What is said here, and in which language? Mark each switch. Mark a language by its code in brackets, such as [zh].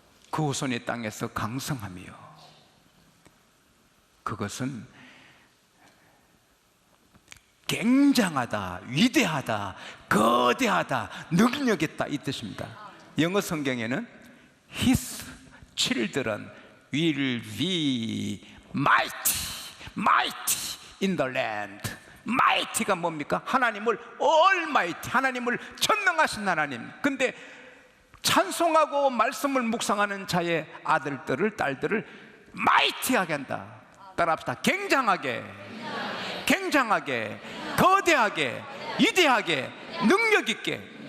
[ko] 그 후손이 땅에서 강성하며, 그것은 굉장하다, 위대하다, 거대하다, 능력 있다 이 뜻입니다. 영어 성경에는 [en] His children will be mighty, mighty in the land. [ko] mighty가 뭡니까? 하나님을 almighty, 하나님을 전능하신 하나님. 근데 찬송하고 말씀을 묵상하는 자의 아들들을, 딸들을 mighty하게 한다. 따라합시다. 굉장하게, 굉장하게, 거대하게, 위대하게, 능력 있게.